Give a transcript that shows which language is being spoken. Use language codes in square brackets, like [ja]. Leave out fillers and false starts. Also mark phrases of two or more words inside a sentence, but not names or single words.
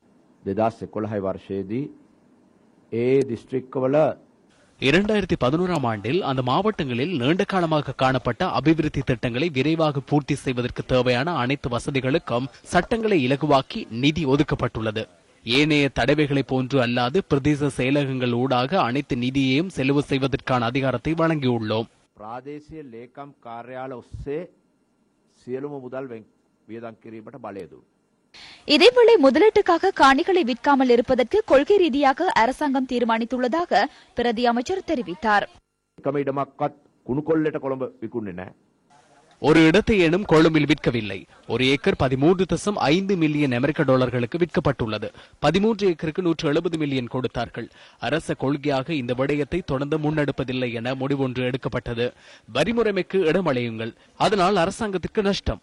[ta] 2011ஆம் ஆண்டில் அந்த மாவட்டங்களில் நீண்ட காலமாக காணப்பட்ட அபிவிருத்தி திட்டங்களை விரைவாக பூர்த்தி செய்வதற்கு தேவையான அனைத்து வசதிகளுக்கும் சட்டங்களை இலகுவாக்கி நிதி ஒதுக்கப்பட்டுள்ளது. ஏனைய தடவைகளை போன்று அல்லாது பிரதேச செயலகங்கள் ஊடாக அனைத்து நிதியையும் செலவு செய்வதற்கான அதிகாரத்தை வழங்கியுள்ளோம். [si] ප්‍රාදේශීය ලේකම් කාර්යාල ඔස්සේ සියලුම මුදල් වියදම් කිරීමට බලය දුන්නා. [ta] இதேவேளை முதலீட்டுக்காக காணிகளை விற்காமல் இருப்பதற்கு கொள்கை ரீதியாக அரசாங்கம் தீர்மானித்துள்ளதாக பிரதி அமைச்சர் தெரிவித்தார். [si] එකම ඉඩමක්වත් කුණු කොල්ලට කොළඹ විකුණන්නේ නැහැ. [ta] ஒரு இடத்தை எனும் கொழும்பில் விற்கவில்லை. ஒரு ஏக்கர் 13.5 மில்லியன் அமெரிக்க டாலர்களுக்கு விற்கப்பட்டுள்ளது. 13 ஏக்கருக்கு 170 மில்லியன் கொடுத்தார்கள். அரச கொள்கையாக இந்த விடயத்தை தொடர்ந்து முன்னெடுப்பதில்லை என முடிவொன்று எடுக்கப்பட்டது. வரிமுறைமைக்கு இடமளியுங்கள், அதனால் அரசாங்கத்திற்கு நஷ்டம்.